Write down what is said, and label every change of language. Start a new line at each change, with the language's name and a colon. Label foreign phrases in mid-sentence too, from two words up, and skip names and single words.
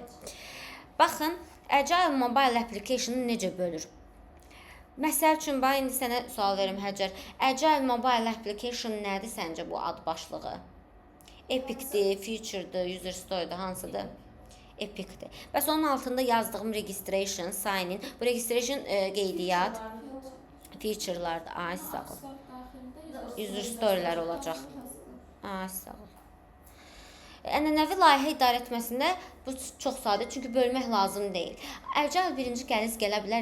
Azerbaijani: Baxın,
English: Agile mobile application
Azerbaijani: necə bölür? Məsəl üçün, indi sənə sual verim, Həcər.
English: Agile mobile application
Azerbaijani: nədir səncə bu ad başlığı? Epic'dir, Feature'dır,
English: User Story'dir,
Azerbaijani: hansıdır? Epic'dir. Bəs onun altında yazdığım
English: registration, sign in.
Azerbaijani: Bu registration qeydiyyat, feature'lardır. Ay, sağ ol.
English: User Story'lər
Azerbaijani: olacaq. Ay, sağ ol. Ənənəvi layihə idarə etməsində bu çox sadə, çünki bölmək lazım deyil. Agile birinci qəliz gələ bilər.